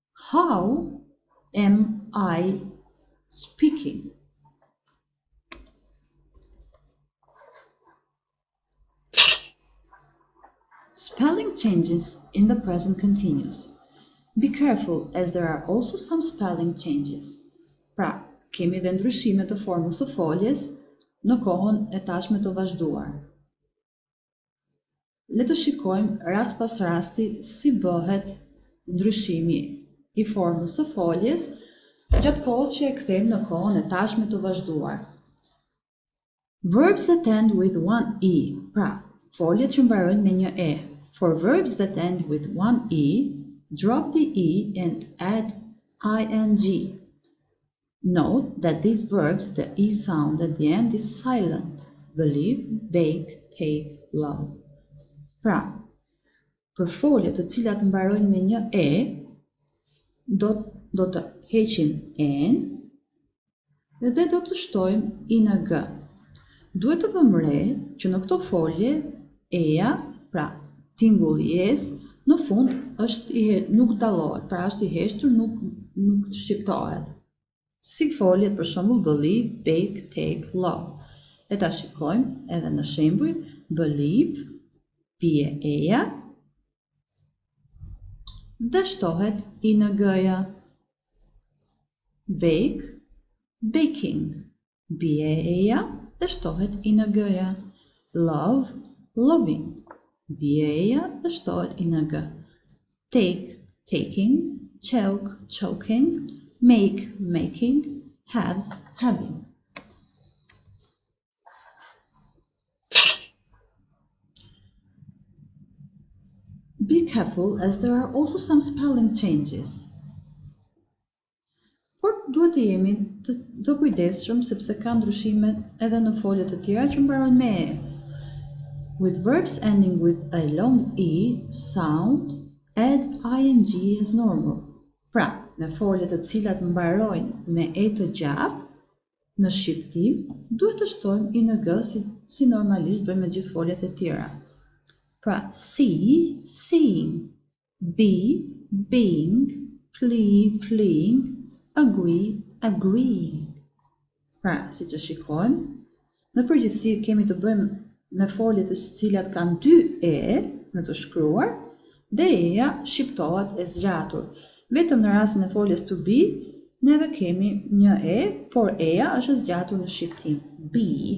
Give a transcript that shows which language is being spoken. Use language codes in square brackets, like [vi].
[en] How am I speaking? Spelling changes in the present continuous. Be careful as there are also some spelling changes. [sq] Pra, kemi dhe ndryshime të formës së foljes në kohën e tashme të vazhduar. Le të shikojmë rast pas rasti si bëhet ndryshimi i formës së foljes gjatë kohës që e kthejmë në kohën e tashme të vazhduar. [en] Verbs that end with one e. [sq] Pra, foljet që mbarojnë me një e. [en] For verbs that end with one e, drop the e and add ing. Note that these verbs, the e sound at the end is silent. Believe, bake, take, love. [sq] Pra, për foljet të cilat mbarojnë me një e, do të heqim en dhe do të shtojmë ing. Duhet të vëmë re që në këto folje eja, pra tingulli es, në fund nuk dallohet, pra është i heshtur, nuk shqiptohet. Si foljet për shembull [en] believe, bake, take, love. [sq] E ta shikojmë edhe në shembuj, [en] believe, [sq] bie eja, dhe shtohet ing-ja. [en] Bake, baking, [sq] bie eja, dhe shtohet ing-ja. [en] Love, loving, [sq] bie eja, dhe shtohet ing. [en] Take, taking, choke, choking, make, making, have, having. Be careful as there are also some spelling changes. [sq] Por duhet të jemi të kujdesshëm sepse ka ndryshime edhe në foljet të tjera që mbarojnë me e. [en] With verbs ending with a long e sound, add ing as normal. [sq] Pra, me foljet të cilat mbarojnë me e të gjatë, në shqiptim, duhet të shtojmë ing si normalisht bëjmë me gjithë foljet e tjera. [en] Pra, see, seeing, be, being, flee, fleeing, agree, agreeing. [sq] Pra, si që shikojmë, në përgjithësi kemi të bëjmë me folje të cilat kanë dy e në të shkruar dhe e-ja shqiptohet e zgjatur. Vetëm në rastin e foljes to be, neve kemi një e, por e-ja është zgjatur në shqiptim. [en] Be.